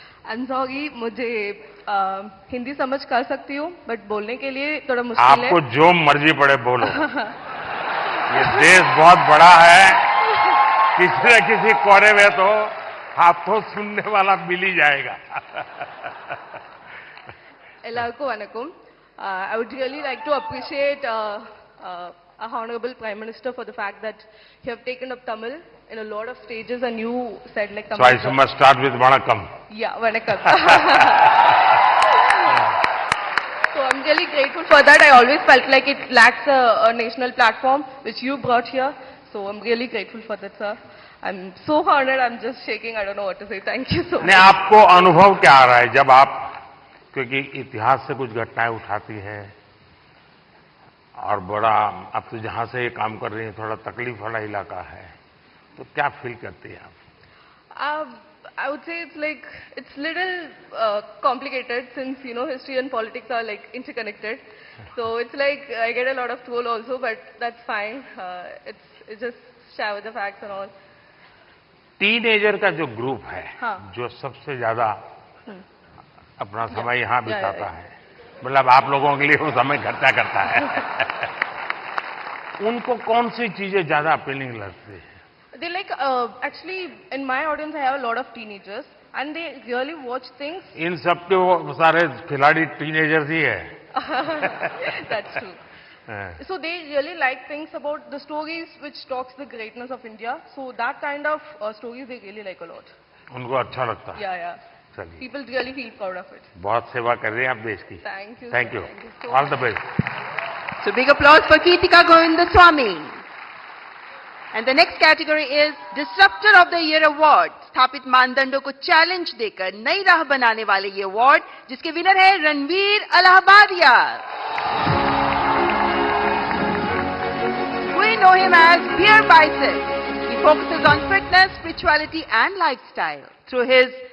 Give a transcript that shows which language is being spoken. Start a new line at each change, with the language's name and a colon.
English: I'm sorry,
Hindi: मुझे हिंदी समझ कर सकती हूँ, बट बोलने के लिए थोड़ा मुश्किल है। आपको जो मर्जी पड़े बोलो। ये देश बहुत बड़ा है, किसी न किसी कोने में तो आपको सुनने वाला मिल ही जाएगा।
Tamil: Ellarku vanakkam.
English: I would really like to appreciate our Honorable Prime Minister for the fact that you have taken up Tamil in a lot of stages, and you said like Tamil. So I must start with Vanakkam. Yeah, Vanakkam. So I'm really grateful for that. I always felt like it lacks a national platform, which you brought here. So I'm really grateful for that, sir. I'm so honored. I'm just shaking. I don't know what to say. Thank you so much.
Hindi: नहीं, आपको अनुभव क्या आ रहा है जब आप, क्योंकि इतिहास से कुछ घटनाएं उठाती हैं और बड़ा, आप तो जहां से ये काम कर रही हैं थोड़ा तकलीफ वाला इलाका है, तो क्या फील करती हैं आप?
English: I would say it's little complicated, since history and politics are like interconnected. So it's like I get a lot of troll also, but that's fine. It's just share with the facts and all.
Hindi: Teenager का जो group है, हाँ. जो सबसे ज्यादा अपना समय यहाँ बिताता है, मतलब आप लोगों के लिए वो समय खर्चा करता है, उनको कौन सी चीजें ज्यादा अपीलिंग लगती है?
English: They actually, in my audience, I have a lot of teenagers, and they really watch things.
Hindi: इन सब के वो सारे खिलाड़ी टीनेजर्स ही है।
English: That's true. So they really like things about the stories which talks the greatness of India. So that kind of stories they really like a lot.
Hindi: उनको अच्छा लगता है।
English: Yeah.
Hindi: चलिए,
English: People really feel proud of it.
Hindi: बहुत सेवा कर रहे हैं आप देश की।
English: Thank you. Thank you. Thank you so All much. the best. So big applause for Geetika Govindasamy. And the next category is Disruptor of the Year Award.
Hindi: स्थापित मानदंडों को चैलेंज देकर नई राह बनाने वाले ये अवार्ड, जिसके विनर है Ranveer Allahbadia.
English: We know him as Beer Bicep. He focuses on fitness, spirituality and lifestyle. Through his